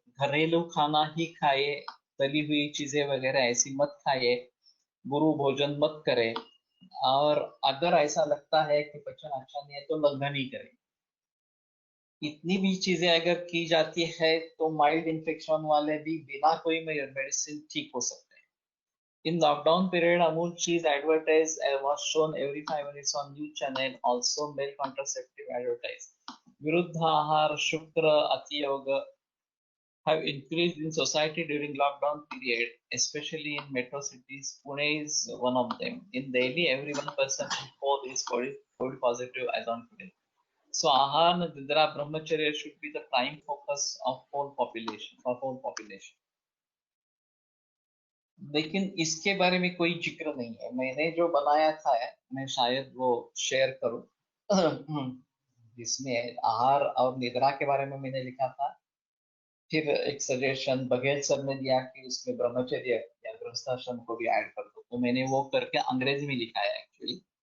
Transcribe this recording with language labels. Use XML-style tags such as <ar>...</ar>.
<hi>घरेलू खाना ही खाए, तली हुई चीजें वगैरह ऐसी मत खाइए, गुरु भोजन मत करें। और अगर ऐसा लगता है कि पचन अच्छा नहीं है, तो लंघन ही करें। इतनी भी चीजें अगर की जाती है, तो माइल्ड इन्फेक्शन वाले भी बिना कोई मेडिसिन ठीक हो सकते हैं।</hi> <en>In lockdown period, Amul cheese advertised was shown every 5 minutes on news channel. Also, male contraceptive advertised. Viruddhahar, Shukra, Atiyoga have increased in society during lockdown period, especially in metro cities. Pune is one of them. In Delhi, every one person in four is COVID positive as on today. So, Ahar Nidra Brahmacharya should be the prime focus of whole population, for whole population.</en> <hi>लेकिन इसके बारे में कोई जिक्र नहीं है। मैंने जो बनाया था, मैं शायद वो शेयर करूं, जिसमें आहार और निद्रा के बारे में मैंने लिखा था। फिर एक सजेशन बघेल सर ने दिया कि उसमें ब्रह्मचर्य या गृहस्थाश्रम को भी ऐड कर दो, तो मैंने वो करके अंग्रेजी में लिखा है एक्चुअली।</hi>